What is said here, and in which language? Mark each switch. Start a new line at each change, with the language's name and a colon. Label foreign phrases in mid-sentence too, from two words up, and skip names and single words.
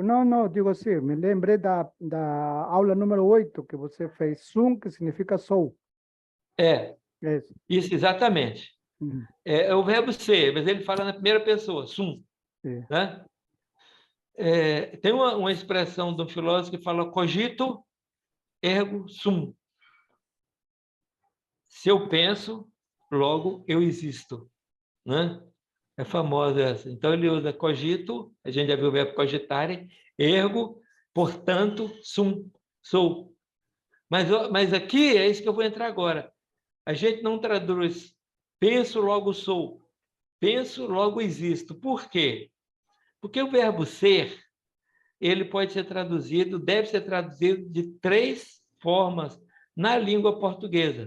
Portuguese: Não, digo assim, me lembrei da aula número 8 que você fez. Sum, que significa sou. Isso, exatamente. Uhum. É o verbo ser, mas ele fala na primeira pessoa, sum. Né? Tem uma expressão de um filósofo que fala
Latin: cogito ergo sum.
Portuguese: Se eu penso, logo eu existo. Né? É famosa essa. Então, ele usa cogito, a gente já viu o verbo cogitare, ergo, portanto, sum, sou. Mas aqui é isso que eu vou entrar agora. A gente não traduz penso, logo sou. Penso, logo existo. Por quê? Porque o verbo ser, ele pode ser traduzido, deve ser traduzido de 3 formas na língua portuguesa.